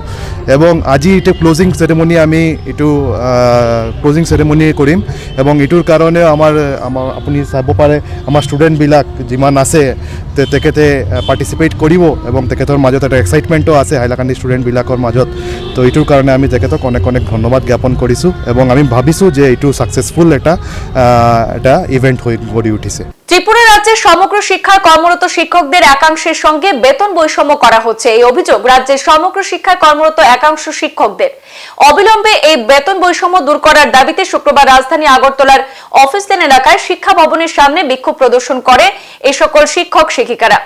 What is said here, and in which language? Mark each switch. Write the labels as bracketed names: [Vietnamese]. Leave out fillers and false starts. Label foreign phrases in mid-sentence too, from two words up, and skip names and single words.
[Assamese] এবং আজি এইটো [English] closing ceremony [Assamese] আমি এইটো [English] closing ceremony [Assamese] কৰিম এবং এইটোৰ কাৰণে আমাৰ আপুনি চাব পাৰে আমাৰ ষ্টুডেণ্টবিলাক যিমান আছে তেখেতে পাৰ্টিচিপেট কৰিব এবং তেখেতৰ মাজত এটা এক্সাইটমেণ্টো আছে হাইলাকান্দি ষ্টুডেণ্টবিলাকৰ মাজত। তো এইটোৰ কাৰণে আমি তেখেতক অনেক অনেক ধন্যবাদ জ্ঞাপন কৰিছোঁ এবং আমি ভাবিছোঁ যে এইটো ছাকচেছফুল এটা ইভেন্ট হৈ গঢ়ি উঠিছে। [Bangla] ত্রিপুরা রাজ্যের সমগ্র শিক্ষায় কর্মরত শিক্ষকদের একাংশের সঙ্গে বেতন বৈষম্য করা হচ্ছে। এই অভিযোগ রাজ্যের সমগ্র শিক্ষায় কর্মরত একাংশ শিক্ষকদের। অবিলম্বে এই বেতন বৈষম্য দূর করার দাবিতে শুক্রবার রাজধানী আগরতলার অফিস লেন এলাকায় শিক্ষা ভবনের সামনে বিক্ষোভ প্রদর্শন করে এই সকল শিক্ষক শিক্ষিকারা।